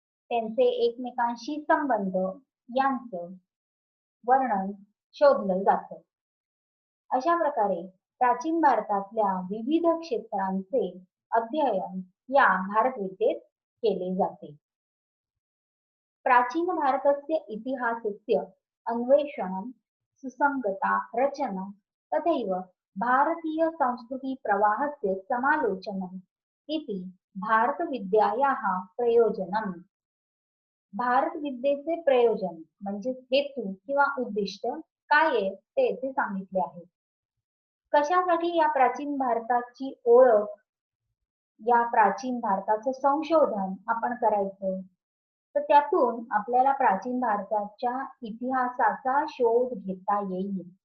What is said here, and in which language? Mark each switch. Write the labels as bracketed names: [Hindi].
[Marathi] त्यांचे एकमेकांशी संबंध यांचं वर्णन शोधलं जातं. अशा प्रकारे प्राचीन भारतातल्या विविध क्षेत्रांचे अध्ययन या भारतविद्येत केले जाते. [Sanskrit] प्राचीन भारतस्य इतिहासस्य अन्वेषणं सुसंगता रचना तथैव भारतीय संस्कृती प्रवाहस्य समालोचनम् इति भारतविद्यायाः प्रयोजनम्. [Marathi] भारतविद्येचे प्रयोजन म्हणजे हेतू किंवा उद्दिष्ट काय आहे ते येथे सांगितले आहे. कशासाठी या प्राचीन भारताची ओळख, या प्राचीन भारताचं संशोधन आपण करायचं, तर त्यातून आपल्याला प्राचीन भारताच्या इतिहासाचा शोध घेता येईल.